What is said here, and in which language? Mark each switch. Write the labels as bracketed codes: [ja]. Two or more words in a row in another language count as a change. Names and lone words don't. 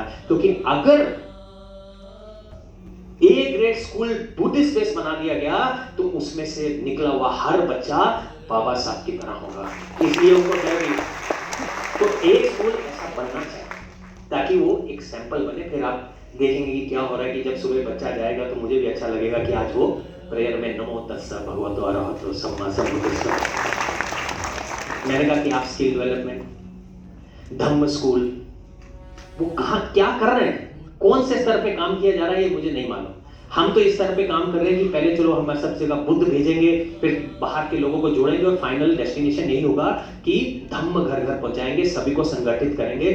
[hi] क्योंकि अगर [en] A grade school Buddhist base [hi] बना दिया गया तो उसमें से निकला हुआ हर बच्चा बाबा साहब की तरह होगा, इसलिए उनको डर नहीं। तो एक स्कूल ऐसा बनना चाहिए ताकि वो एक सैंपल बने। फिर आप देखेंगे कि क्या हो रहा है कि जब सुबह बच्चा जाएगा तो मुझे भी अच्छा लगेगा कि आज वो प्रेयर में [pi] नमो तस्सा भगवतो अरहतो सम्मा सम्बुद्धस्सा। [hi] मैंने कहा कि आप [en] skill development, [hi] धम्म स्कूल, वो कहाँ क्या कर रहे हैं, कौन से स्तर पे काम किया जा रहा है ये मुझे नहीं मालूम। हम तो इस स्तर पे काम कर रहे हैं कि पहले चलो हम सब जगह बुद्ध भेजेंगे, फिर बाहर के लोगों को जोड़ेंगे, और [en] final destination [hi] यही होगा कि धम्म घर घर पहुंचाएंगे, सभी को संगठित करेंगे।